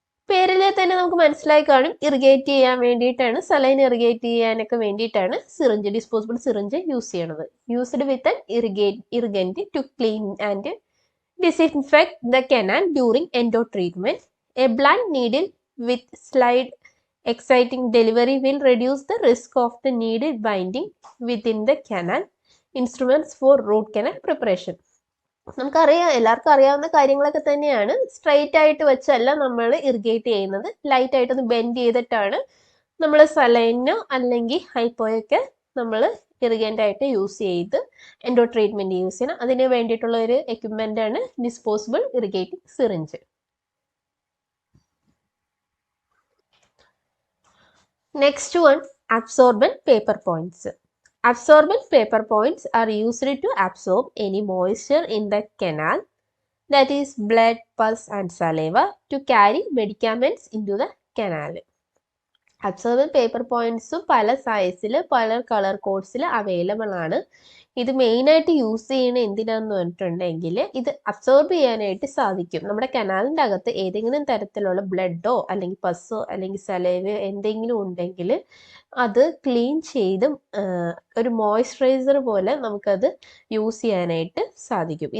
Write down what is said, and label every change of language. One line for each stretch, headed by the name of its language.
Malayalam: പേരിൽ തന്നെ നമുക്ക് മനസ്സിലായി കാണും, ഇറിഗേറ്റ് ചെയ്യാൻ വേണ്ടിയിട്ടാണ്, സലൈൻ ഇറിഗേറ്റ് ചെയ്യാനൊക്കെ വേണ്ടിയിട്ടാണ് സിറിഞ്ച്, ഡിസ്പോസിബിൾ സിറിഞ്ച് യൂസ് ചെയ്യണത്.
English: Used with an irrigant to clean and disinfect the canal during endo treatment. A blunt needle with slight exciting delivery will reduce the risk of the needle binding within the canal. Instruments for root canal preparation.
Malayalam: നമുക്കറിയാം, എല്ലാവർക്കും അറിയാവുന്ന കാര്യങ്ങളൊക്കെ തന്നെയാണ്. Straight ആയിട്ട് വെച്ചല്ല നമ്മൾ irrigate ചെയ്യുന്നത്, light ആയിട്ടൊന്ന് ബെൻഡ് ചെയ്തിട്ടാണ് നമ്മൾ സലൈനോ അല്ലെങ്കിൽ ഹൈപ്പോയൊക്കെ നമ്മൾ ഇറിഗൻ്റ് ആയിട്ട് യൂസ് ചെയ്ത് എൻഡോ ട്രീറ്റ്മെന്റ് യൂസ് ചെയ്യണം. അതിന് വേണ്ടിയിട്ടുള്ള ഒരു എക്യുപ്മെന്റ് ആണ് disposable ഇറിഗേറ്റിംഗ് syringe. Next one, absorbent paper points.
English: Absorbent paper points are used to absorb any moisture in the canal, that is blood, pus and saliva, to carry medicaments into the canal.
Malayalam: Absorbent paper പോയിന്റ്സും പല സൈസിൽ പല colour കോഡ്സിൽ available ആണ്. ഇത് മെയിനായിട്ട് use ചെയ്യണ എന്തിനാന്ന് പറഞ്ഞിട്ടുണ്ടെങ്കിൽ ഇത് അബ്സോർബ് ചെയ്യാനായിട്ട് സാധിക്കും. നമ്മുടെ കനാലിൻ്റെ അകത്ത് ഏതെങ്കിലും തരത്തിലുള്ള ബ്ലഡോ അല്ലെങ്കിൽ പസ്സോ അല്ലെങ്കിൽ സലൈവയോ എന്തെങ്കിലും ഉണ്ടെങ്കിൽ അത് ക്ലീൻ ചെയ്ത് ഒരു മോയ്സ്ചറൈസർ പോലെ നമുക്കത് യൂസ് ചെയ്യാനായിട്ട് സാധിക്കും.